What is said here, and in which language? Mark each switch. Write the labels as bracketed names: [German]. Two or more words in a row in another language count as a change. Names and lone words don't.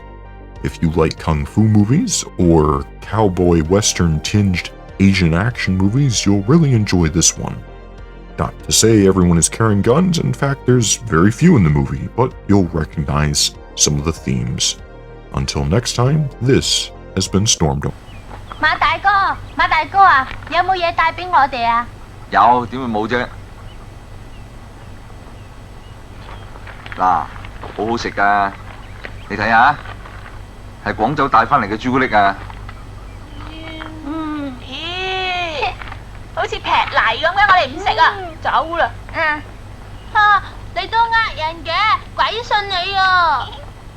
[English] If you like kung fu movies or cowboy western tinged Asian action movies, you'll really enjoy this one. Not to say everyone is carrying guns, in fact there's very few in the movie, but you'll recognize some of the themes. Until next time, this has been Stormdome. [Cantonese] 馬大哥啊，有冇嘢帶俾我哋啊？有，點會冇啫？嗱，好好食㗎，你睇下，係廣州帶翻嚟嘅朱古力啊！咦，好似劈泥咁嘅，我哋唔食啊，走啦！你都呃人嘅，鬼信你啊！